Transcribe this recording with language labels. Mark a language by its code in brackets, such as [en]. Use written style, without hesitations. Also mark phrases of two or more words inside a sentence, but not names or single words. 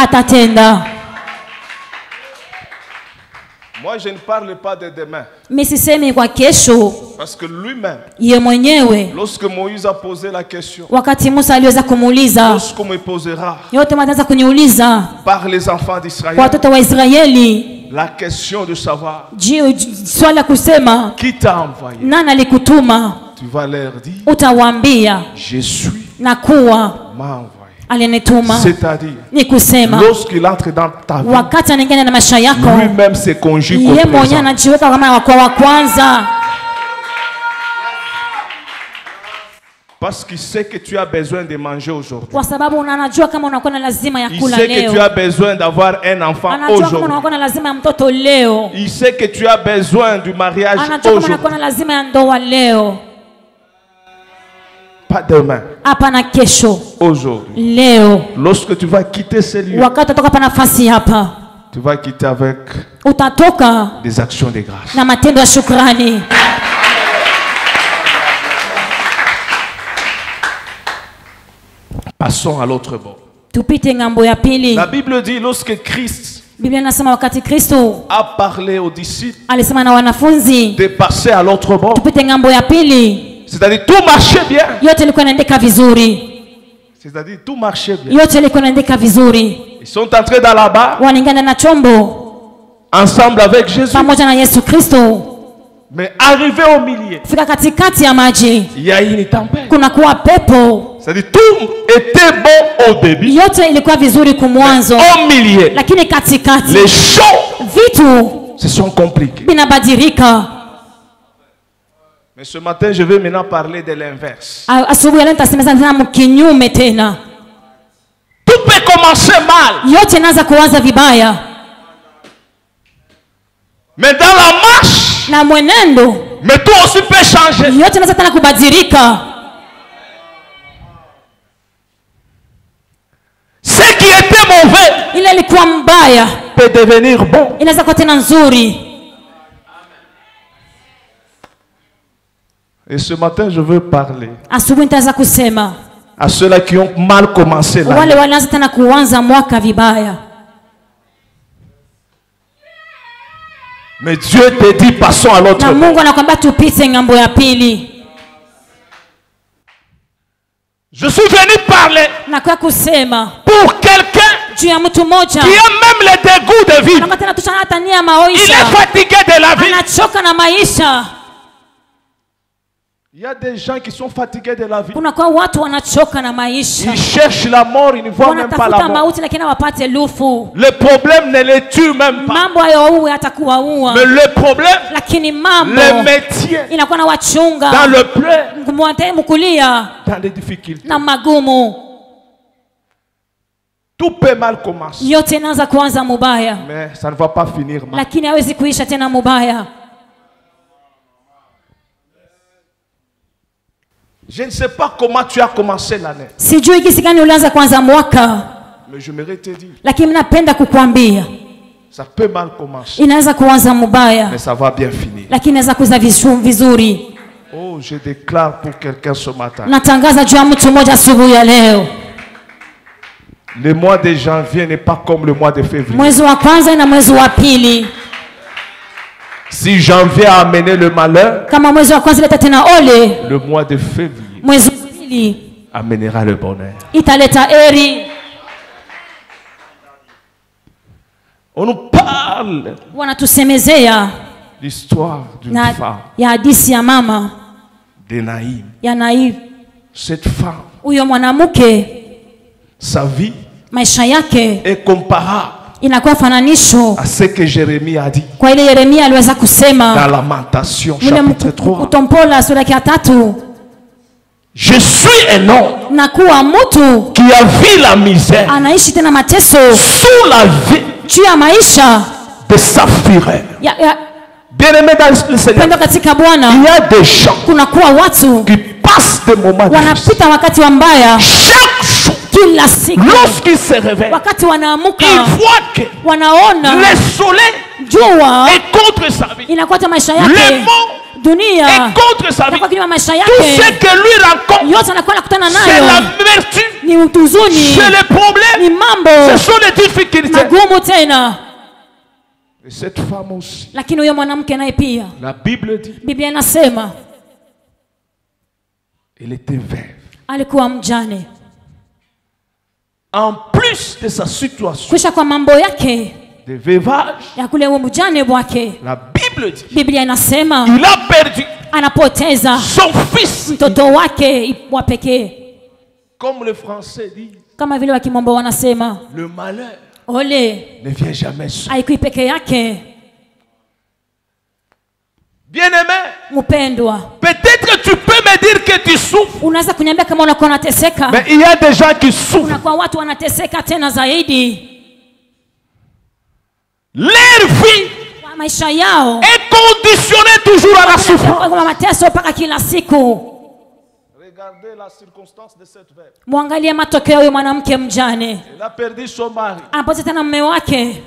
[fr] Moi, je ne parle pas de demain. Parce que lui-même, lorsque Moïse a posé la question, lorsqu'on me posera par les enfants d'Israël, La question de savoir [sw] swali la kusema [fr] qui t'a envoyé. [sw] Nani alikutuma? [fr] Tu vas leur dire, [sw] utawaambia [fr] je suis, [sw] na kuwa [fr] m'a envoyé. [sw] Alinituma. [fr] C'est-à-dire, [sw] ni kusema [fr] lorsqu'il entre dans ta vie, [sw] wakati anaingia na maisha yako, [fr] lui-même se conjugue au [sw] yeye mwenyewe [fr] présent. [sw] anajiweka kama wako wa kwanza. [fr] Parce qu'il sait que tu as besoin de manger aujourd'hui. [sw] Kwa sababu anajua kama unakuwa na lazima ya [fr] Il [sw] kula [fr] sait que [sw] leo. [fr] tu as besoin d'avoir un enfant [sw] Anajua kama [fr] aujourd'hui. [sw] unakuwa na lazima ya mtoto leo. [fr] Il sait que tu as besoin du mariage [sw] Anajua kama [fr] aujourd'hui. [sw] unakuwa na lazima ya ndoa leo. [fr] Pas demain. [sw] Hapana kesho. [fr] Aujourd'hui. [sw] Leo. [fr] Lorsque tu vas quitter ce lieu, [sw] Wakati utatoka hapa nafasi hapa, [fr] tu vas quitter avec [sw] utatoka [fr] des actions de grâce. [sw] na matendo ya shukrani. [fr] Passons à l'autre bord. [sw] Tupite ngambo ya pili. [fr] La Bible dit lorsque Christ [sw] Biblia inasema wakati Kristo [fr] a parlé aux disciples [sw] alisema na wanafunzi [fr] de passer à l'autre bord, [sw] tupite ngambo ya pili, [fr] c'est-à-dire tout marchait bien. [sw] yote ilikuwa inaendeka vizuri. [fr] C'est-à-dire tout marchait bien. [sw] Yote ilikuwa inaendeka vizuri. [fr] Ils sont entrés dans la barque [sw] Wanaingia na chombo [fr] ensemble avec Jésus. [sw] pamoja na Yesu Kristo. [fr] Mais arrivé au milieu, [sw] Fika katikati ya maji, [fr] il y a une tempête. [sw] kuna kuwa pepo. [fr] C'est-à-dire tout était bon au début. [sw] Yote ilikuwa vizuri kumwanzo, [fr] Au milieu, [sw] lakini katikati [fr] les choses [sw] vitu [fr] se sont compliquées. [sw] vinabadilika. [fr] Mais ce matin, je vais maintenant parler de l'inverse. [sw] Asubuhi ya leo nitasemeza tena mkinyume tena. [fr] Tout peut commencer mal. [sw] Yote inaanza kuanza vibaya, [fr] Mais dans la marche, [sw] na mwenendo [fr] mais toi aussi peux changer. [sw] yote inaanza tena kubadilika. [fr] Ce qui était mauvais [sw] Ile ilikuwa mbaya [fr] peut devenir bon. [sw] inaweza kuwa tena nzuri. [fr] Et ce matin, je veux parler [sw] Asubuhi nitaanza kusema [fr] à ceux-là qui ont mal commencé là. [sw] wale walianza tena kuanza mwaka vibaya. [fr] Mais Dieu te dit, passons à l'autre [sw] Na [fr] bord. [sw] Mungu anakuambia tupite ngambo ya pili. [fr] Je suis venu parler [sw] Na kwa kusema [fr] pour quelqu'un [sw] juu ya mtu mmoja [fr] qui a même le dégoût de vivre. [sw] anakuwa tena tushana hata nia [fr] Il [sw] maisha, [fr] est fatigué de la vie. [sw] anachoka na maisha. [fr] Il y a des gens qui sont fatigués de la vie. [sw] Kuna kwa watu wanachoka na maisha, [fr] Ils cherchent la mort, ils ne voient même pas la [sw] wanatafuta [fr] mort. [sw] mauti lakini hawapate lufu. [fr] Le problème ne les tue même pas. [sw] Mambo hayo uwe atakuwaua, [fr] Mais le problème, [sw] lakini mambo [fr] les métiers [sw] inakuwa na [fr] dans [sw] wachunga [fr] le plein, [sw] kumwate mkulia [fr] dans les difficultés. [sw] na magumu. [fr] Tout peut mal commencer. [sw] Yote inaanza kuanza mubaya, [fr] Mais ça ne va pas finir mal. [sw] lakini hawezi kuisha tena mubaya. [fr] Je ne sais pas comment tu as commencé l'année. [sw] Sijui jinsi gani ulianza kuanza mwaka, [fr] Mais j'aimerais te dire, [sw] lakini napenda kukuambia [fr] ça peut mal commencer. [sw] inaweza kuanza mubaya, [fr] Mais ça va bien finir. [sw] lakini inaweza kuza vizuri. [fr] Oh, je déclare pour quelqu'un ce matin. [sw] Natangaza juu ya mtu mmoja asubuhi ya leo, [fr] Le mois de janvier n'est pas comme le mois de février. [sw] mwezi wa kwanza na mwezi wa pili. [fr] Si janvier a amené le malheur, [sw] Kama mwezi wa kwanza ileta tena ole, [fr] le mois de février [sw] mwezi wa pili [fr] amènera le bonheur. [sw] italeta eri. [fr] On nous parle [sw] Wanatusemezea [fr] l'histoire d'une [sw] na [fr] femme, [sw] ya hadisi ya mama [fr] de Naïm. [sw] ya Naiv. [fr] Cette femme, [sw] Huyo mwanamke [fr] sa vie [sw] maisha yake [fr] est comparable [sw] inakuwa fananisho [fr] à ce que Jérémie a dit [sw] kwa ile Yeremia aliweza [fr] dans [sw] kusema [fr] Lamentation [sw] mule [fr] chapitre 3. [sw] Kutompola sura ya 3, [fr] Je suis un homme [sw] na kuwa mtu [fr] qui a vu la misère [sw] anaishi tena mateso [fr] sous la vie [sw] juu ya maisha [fr] de sa fureur. [sw] ya [fr] Bien-aimé dans le Seigneur, [sw] pendo katika Bwana. [fr] il y a des gens [sw] Kuna kuwa watu [fr] qui passent des moments difficiles. [sw] wanapita wakati wa mbaya [fr] Chaque jour, [sw] kila siku, [fr] lorsqu'ils se réveillent, [sw] wakati wanaamuka [fr] ils voient que [sw] wanaona [fr] le soleil [sw] jua [fr] est contre sa vie. [sw] inakwata maisha [fr] Le [sw] yake, [fr] monde [sw] dunia [fr] est contre sa vie. [sw] inakuwa kinyume maisha [fr] Tout ce [sw] yake, [fr] que lui rencontre, [sw] yote anakuwa nakutana [fr] c'est [sw] nayo [fr] la vertu, [sw] ni utuzuni, [fr] c'est les [sw] ni [fr] problèmes, ce [sw] mambo [fr] sont les difficultés. [sw] magumu tena. [fr] Et cette femme aussi, [sw] Lakini huyo mwanamke naye pia [fr] la Bible dit, [sw] Biblia inasema [fr] elle était veuve. [sw] alikuwa mjane. [fr] En plus de sa situation, [sw] Kisha kwa mambo yake [fr] de veuvage. [sw] ya kule mjane wake. [fr] La Bible dit, [sw] Biblia inasema [fr] il a perdu [sw] anapoteza [fr] son fils. [sw] mtoto wake wa pekee. [fr] Comme le français dit, [sw] Kama vile wakimombo wanasema [fr] le malheur [sw] ole [fr] ne vient jamais seul. [sw] haikui peke yake. [fr] Bien-aimé, [sw] Mpendwa, [fr] peut-être tu peux me dire que tu souffres, [sw] unaweza kuniambia kama unakuwa unateseka. [fr] mais il y a des gens qui souffrent. [sw] Unakuwa watu wanateseka tena zaidi. [fr] Leur vie [sw] Maisha yao [fr] est conditionnée toujours à la souffrance. [sw] kwa mateso mpaka kila siku. [fr] Regardez la circonstance de cette veuve. [sw] Muangalie matokeo ya huyo mwanamke mjane. [fr] Elle a perdu son mari. [sw] Anapoteza tena mume wake.